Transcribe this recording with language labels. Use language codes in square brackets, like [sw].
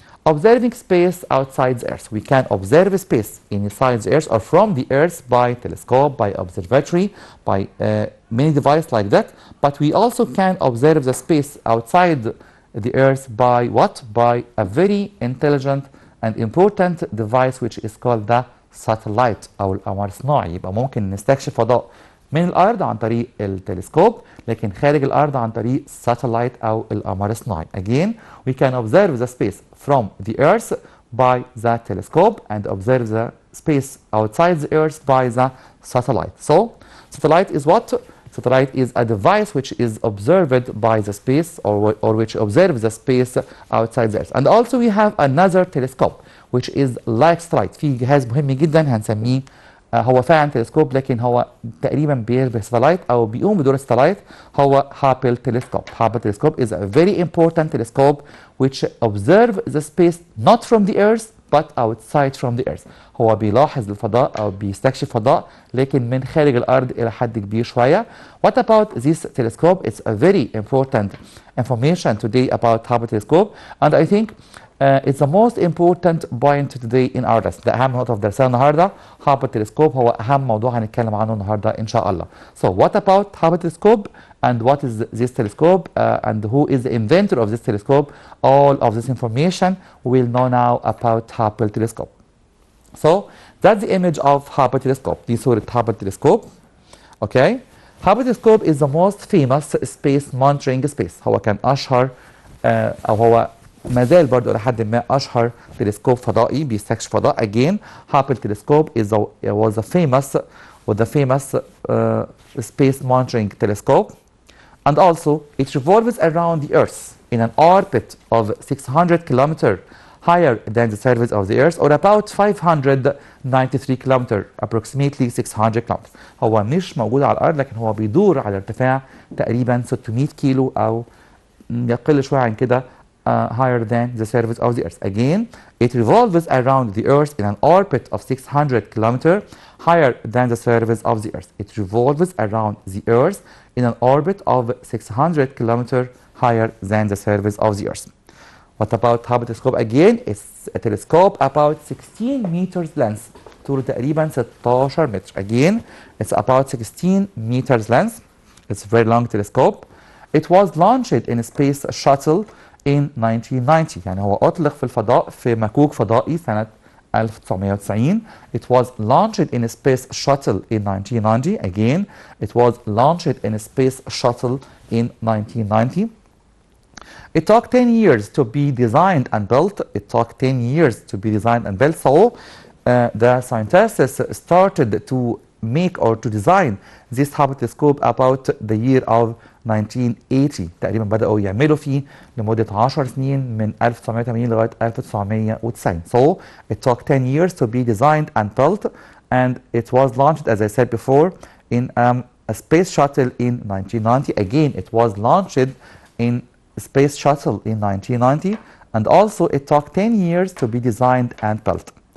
[en] observing space outside the Earth. We can observe space inside the Earth or from the Earth by telescope, by observatory, by many devices like that. But we also can observe the space outside the Earth by what? By a very intelligent and important device which is called the satellite [ar] أو القمر الصناعي. [en] يبقى ممكن نستكشف فضاء من الأرض عن طريق التلسكوب، لكن خارج الأرض عن طريق satellite أو القمر الصناعي. Again, we can observe the space from the Earth by the telescope and observe the space outside the Earth by the satellite. So, satellite is what? Satellite is a device which is observed by the space or which observes the space outside the Earth. And also we have another telescope which is like satellite. [ar] في جهاز مهم جدا هنسميه هو فعلا تلسكوب لكن هو تقريبا بيشبه satellite أو بيقوم بدور الساتلايت، هو هابل telescope. [en] Hubble telescope is a very important telescope which observe the space not from the Earth but outside from the Earth. [ar] هو بيلاحظ الفضاء أو بيستكشف فضاء لكن من خارج الأرض إلى حد كبير شوية. [en] What about this telescope? It's a very important information today about Hubble telescope, and I think it's the most important point today in our lesson. [ar] ده أهم نقطة في درسنا النهاردة. Hubble telescope هو أهم موضوع هنتكلم عنه النهاردة إن شاء الله. [en] So what about Hubble telescope and what is this telescope and who is the inventor of this telescope? All of this information we'll know now about Hubble telescope. So that's the image of Hubble telescope. [ar] دي صورة [en] Hubble telescope. Okay. Hubble telescope is the most famous space monitoring space. [ar] هو كان أشهر أو هو ما زال برضه إلى حد ما أشهر تلسكوب فضائي بيستكشف فضاء. [en] Again, Hubble telescope was a famous space monitoring telescope, and also it revolves around the Earth in an orbit of 600 kilometers higher than the surface of the Earth, or about 593 kilometers, approximately 600 kilometers. [ar] هو مش موجود على الأرض لكن هو بيدور على ارتفاع تقريبا 600 كيلو أو يقل شوية عن كده [en] higher than the surface of the Earth. Again, it revolves around the Earth in an orbit of 600 kilometers higher than the surface of the Earth. It revolves around the Earth in an orbit of 600 kilometers higher than the surface of the Earth. What about Hubble telescope? Again, it's a telescope about 16 meters length. [ar] طوله تقريبا 16 متر. [en] Again, it's about 16 meters length. It's a very long telescope. It was launched in a space shuttle in 1990. [ar] يعني هو أطلق في الفضاء في مكوك فضائي سنة 1990. [en] It was launched in a space shuttle in 1990. Again, it was launched in a space shuttle in 1990. It took 10 years to be designed and built. It took 10 years to be designed and built. So the scientists started to make or to design this Hubble telescope about the year of 1980. [ar] تقريبا بدأوا يعملوا فيه لمدة 10 سنين من 1980 لغاية 1990. [en] So it took 10 years to be designed and built, and it was launched, as I said before, in a space shuttle in 1990. Again, it was launched in space shuttle in 1990, and also it took 10 years to be designed and built.